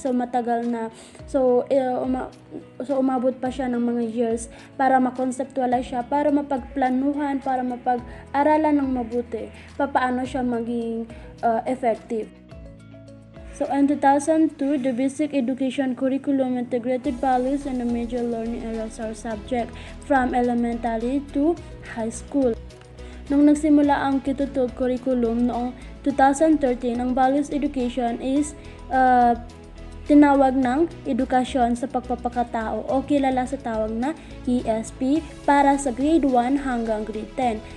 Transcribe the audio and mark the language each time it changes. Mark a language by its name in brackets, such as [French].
[Filipino] So matagal na, so umabot pa siya ng mga years para ma-conceptualize siya, para mapagplanuhan, para mapag-aralan ng mabuti paano siya maging effective. [English] So in 2002, the basic education curriculum integrated values and the major learning areas or subject from elementary to high school. [Filipino] Nung nagsimula ang kitutug curriculum noong 2013, ang values education is tinawag ng edukasyon sa pagpapakatao o kilala sa tawag na ESP para sa grade 1 hanggang grade 10.